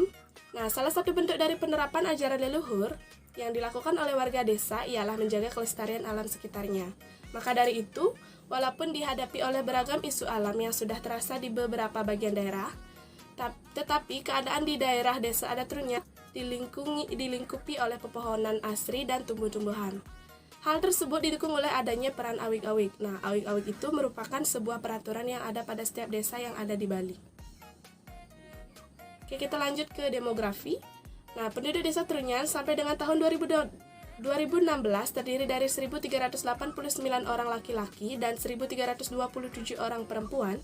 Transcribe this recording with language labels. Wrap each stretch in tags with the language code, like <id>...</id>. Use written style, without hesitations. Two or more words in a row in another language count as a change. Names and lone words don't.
<id>Nah, salah satu bentuk dari penerapan ajaran leluhur yang dilakukan oleh warga desa ialah menjaga kelestarian alam sekitarnya. Maka dari itu, walaupun dihadapi oleh beragam isu alam yang sudah terasa di beberapa bagian daerah, tetapi keadaan di daerah Desa Adat Trunyan dilingkupi oleh pepohonan asri dan tumbuh-tumbuhan. Hal tersebut didukung oleh adanya peran awik-awik. Nah, awik-awik itu merupakan sebuah peraturan yang ada pada setiap desa yang ada di Bali. Oke, kita lanjut ke demografi. Nah, penduduk desa Trunyan sampai dengan tahun 2016 terdiri dari 1.389 orang laki-laki dan 1.327 orang perempuan.</id>